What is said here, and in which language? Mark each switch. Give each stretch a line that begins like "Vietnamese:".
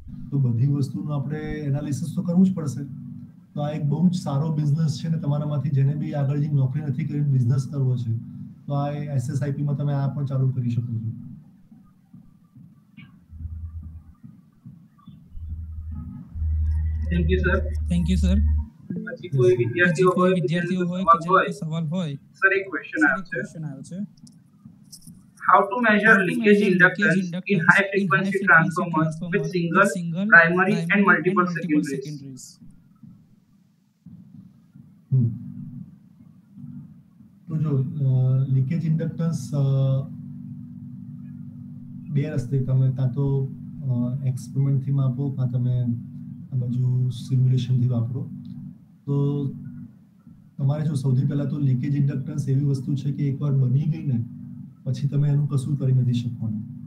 Gujarati: તો બધી વસ્તુનું આપણે એનાલિસિસ તો કરવું જ પડશે. તો આ એક બહુ જ સારો બિઝનેસ છે, ને તમારામાંથી જેને બી આગળ જઈને નોકરી નથી કરી બિઝનેસ કરવો છે તો આ SSIP માં તમે આ પણ ચાલુ કરી શકો છો.
English: Thank you sir.
Gujarati: પછી કોઈ વિદ્યાર્થીઓ હોય કે જેને સવાલ હોય સર, એક ક્વેશ્ચન આવ્યો છે.
English: How to measure leakage inductance in high frequency transformers with single, primary and multiple secondaries?
Gujarati: તો જો લીકેજ ઇન્ડક્ટન્સ 2 રસ્તે, તમે કાં તો એક્સપેરિમેન્ટથી માપો કાં તમે આ બાજુ સિમ્યુલેશનથી વાપરો. તો તમારે જો સૌથી પહેલા તો લીકેજ ઇન્ડક્ટન્સ એવી વસ્તુ છે કે એકવાર બની ગઈ ને પછી તમે એનું કશું કરી નથી શકવાનું.